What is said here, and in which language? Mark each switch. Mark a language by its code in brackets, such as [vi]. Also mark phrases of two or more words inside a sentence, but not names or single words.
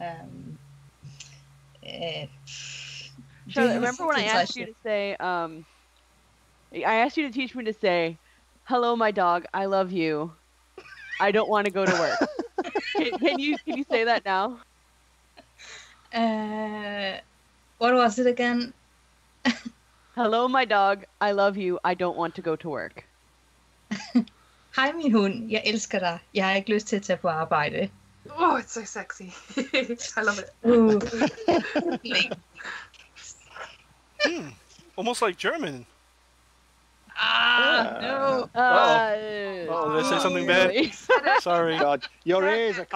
[en] Charlotte, remember when I asked you to say, I asked you to teach me to say, hello, my dog, I love you. I don't want to go to work. Can you say that now? What was it again? Hello, my dog, I love you. I don't want to go to work. [da] Hej min hund, jeg elsker dig. Jeg har ikke lyst til at tage på arbejde. [en] Oh, it's so sexy. I love it. Almost like German. No. Oh, did I say something bad? Sorry. God, your ears are